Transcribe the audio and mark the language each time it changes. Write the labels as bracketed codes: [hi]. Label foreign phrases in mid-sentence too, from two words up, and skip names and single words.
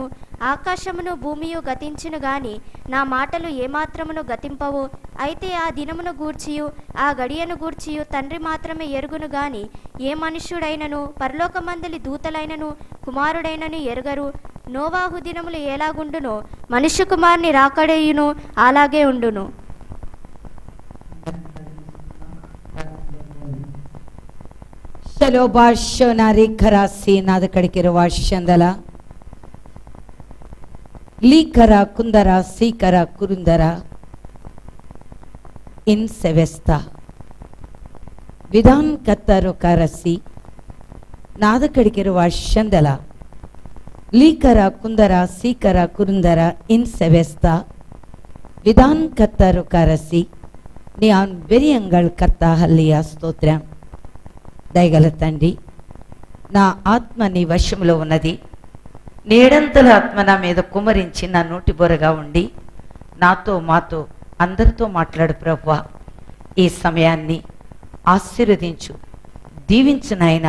[te] ఆకాశమును భూమియు గతించును గాని నా మాటలు ఏమాత్రమును గతింపవు. అయితే ఆ దినమును గూర్చియు ఆ గడియను గూర్చియు తండ్రి మాత్రమే ఎరుగును గాని ఏ మనుష్యుడైనను పరలోకమందలి దూతలైనను కుమారుడైనను ఎరుగరు. నోవాహు దినములు ఎలాగుండునో మనుష్య కుమారుని రాకడయును అలాగే ఉండును. ಶಲೋಭಾಷ್ಯನಾರಿ ಖರಾಸಿ ನಾದಕಡಿಕಿರುವ ವಾಶ್ಯಂದಲ ಲೀಕರ ಕುಂದರ ಸೀಕರ ಕುರುಂದರ ಇನ್ ಸೆವೆಸ್ತ ವಿಧಾನ್ ಕತ್ತರು ಕರಸಿ ನಾದಕಡಿಕಿರುವ ವಾಶ್ಯಂದಲ ಲೀಕರ ಕುಂದರ ಸೀಕರ ಕುರುಂದರ ಇನ್ ಸೆವೆಸ್ತ ವಿಧಾನ್ ಕತ್ತರು ಕರಸಿ ನ್ಯಾನ್ ಬೆರಿಯಂಗಳ್ ಕರ್ತ ಹಲ್ಲಿಯ ಸ್ತೋತ್ರ. దయగల తండ్రి, నా ఆత్మ నీ వశంలో ఉన్నది. నేడంతల ఆత్మ నా మీద కుమరించి నా నోటి బొరగా ఉండి నాతో మాతో అందరితో మాట్లాడు ప్రభువా. ఈ సమయాన్ని ఆశీర్వదించు, దీవించు నాయన.